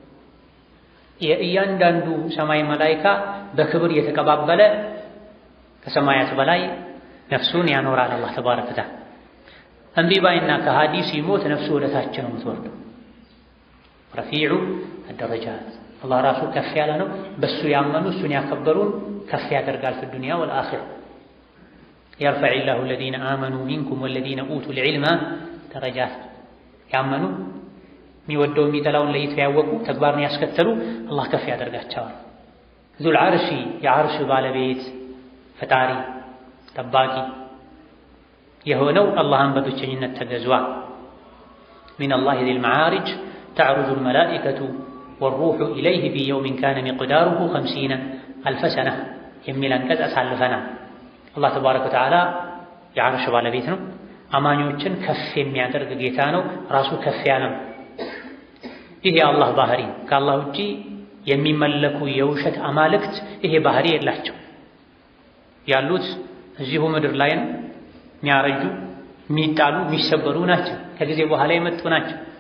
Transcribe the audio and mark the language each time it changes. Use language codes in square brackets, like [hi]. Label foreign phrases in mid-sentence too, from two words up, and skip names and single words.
[am] የእያንዳንዱ ሰማይ መላኢካ በክብር የተቀባበለ ከሰማያት በላይ ነፍሱን ያኖራል አላህ [ar] تبارك وتعالى። [am] እምቢ ባይና ከሃዲ ሲሞት ነፍሱ ወደ ታች ነው የምትወርደው። [ar] رفيع الدرجات [am] አላህ ራሱ ከፍ ያለ ነው። በሱ ያመኑ እሱን ያከበሩን ከፍ ያደርጋል [ar] في الدنيا والآخرة يرفع الله الذين آمنوا منكم والذين أوتوا العلم درجات [am] ያመኑ የሚወደው የሚጠላውን ለይተው ያወቁ ተግባርን ያስከተሉ አላህ ከፍ ያደርጋቸዋል። [ar] ذو العرش [am] የዓርሽ ባለቤት ፈጣሪ ጠባቂ የሆነው አላህን በብቸኝነት ተገዟል። [ar] من الله ذي المعارج تعرج الملائكة والروح إليه في يوم كان مقداره 50,000 سنة [am] የሚል አንቀጽ አሳልፈናል። አላህ [ar] تبارك وتعالى [am] የዓርሽ ባለቤት ነው። አማኞችን ከፍ የሚያደርግ ጌታ ነው። ራሱ ከፍ ያለ ነው። ይህ የአላህ ባህሪ ነው። ከአላህ ውጪ የሚመለኩ የውሸት አማልክት ይሄ ባህሪ የላቸው። ያሉት እዚሁ ምድር ላይ ነው። የሚያረጁ የሚጣሉ የሚሰበሩ ናቸው። ከጊዜ በኋላ የመጡ ናቸው።